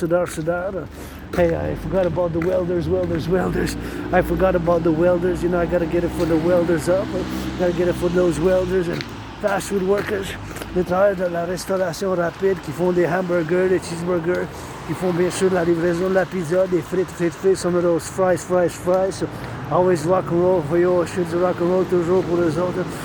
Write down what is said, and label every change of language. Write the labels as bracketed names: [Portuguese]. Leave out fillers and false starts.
[English] Hey, I forgot about the welders. I forgot about the welders. You know, I gotta get it for the welders up. I gotta get it for those welders and fast food workers. [French] Les travailleurs de la restauration rapide qui font des hamburgers, des cheeseburgers, qui font bien sûr la livraison de la pizza, des frites, [English] some of those fries. So always rock and roll for you. [French] Je suis rock and roll toujours pour les autres.